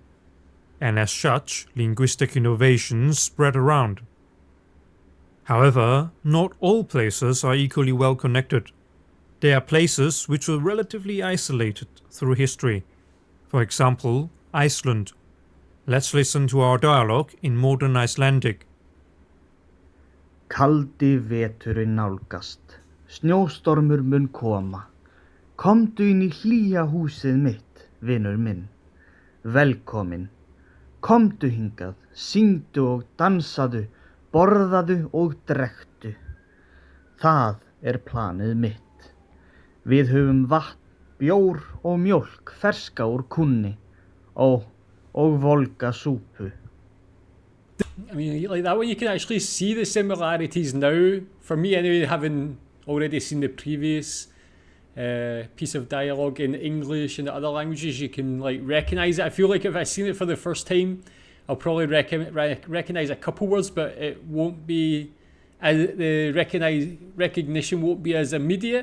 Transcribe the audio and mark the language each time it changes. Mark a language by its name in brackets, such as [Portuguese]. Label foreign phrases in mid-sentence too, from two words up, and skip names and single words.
[English] And as such, linguistic innovations spread around. However, not all places are equally well connected. There are places which were relatively isolated through history. For example, Iceland. Let's listen to our dialogue in modern Icelandic. [Icelandic] Kaldi veturinn nálgast, snjóstormur mun koma. Komdu inn í hlýja húsið mitt, vinur minn. Velkomin. Komdu hingað, syngdu og dansaðu, borðaðu og drekktu. Það planið mitt. Við höfum vatn, bjór og mjólk ferska úr kunni. Og volga súpu. [English] I mean, like that one you can actually see the similarities now. For me anyway, having already seen the previous piece of dialogue in English and the other languages, you can like recognise it. I feel like if I've seen it for the first time, I'll probably recognise a couple words, but it won't be, the recognition won't be as immediate.